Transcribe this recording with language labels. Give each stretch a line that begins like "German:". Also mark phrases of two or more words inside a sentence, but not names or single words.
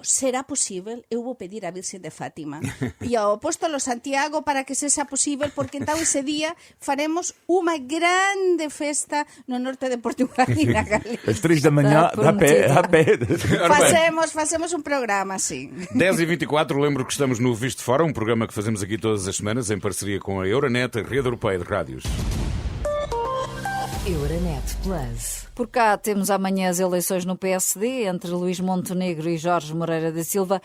Galician: Será posible? Eu vou pedir a Virxen de Fátima e ao Apóstolo Santiago para que sexa posible, porque então ese día faremos unha grande festa no norte de Portugal e na Galicia.
Portuguese: Às 3 da manhã, a pé.
Galician: Facemos un programa assim.
Portuguese: 10h24, lembro que estamos no Visto Fora, um programa que fazemos aqui todas as semanas em parceria com a Euronet, a rede europeia de rádios. Euronet Plus. Por cá temos amanhã as eleições no PSD entre Luís Montenegro e Jorge Moreira da Silva.